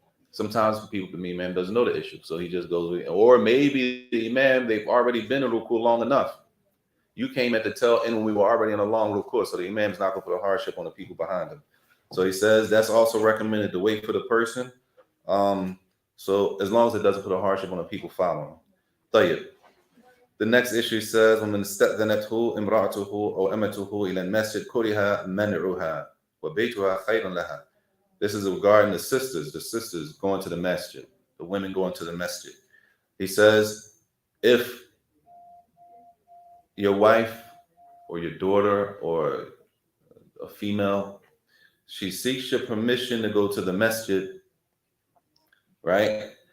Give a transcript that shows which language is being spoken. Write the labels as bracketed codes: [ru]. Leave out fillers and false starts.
[en] Sometimes the imam doesn't know the issue, so he just goes with it. Or maybe the imam, they've already been in ruku' long enough. You came at the tail end when we were already in a long ruku', so the imam's not going to put a hardship on the people behind him. So he says that's also recommended to wait for the person. So as long as it doesn't put a hardship on the people following. [ar] طيب. [en] The next issue says, [ar] وَمَنْ اسْتَأْذَنَتْهُ إِمْرَأَتُهُ أَوْ أَمَتُهُ إِلَى الْمَسْجِدِ كُرِهَ مَنْعُهَا وَبَيْتُهَا خَيْرٌ لَهَا. [en] This is regarding the sisters going to the masjid, the women going to the masjid. He says, if your wife or your daughter or a female, she seeks your permission to go to the masjid, right?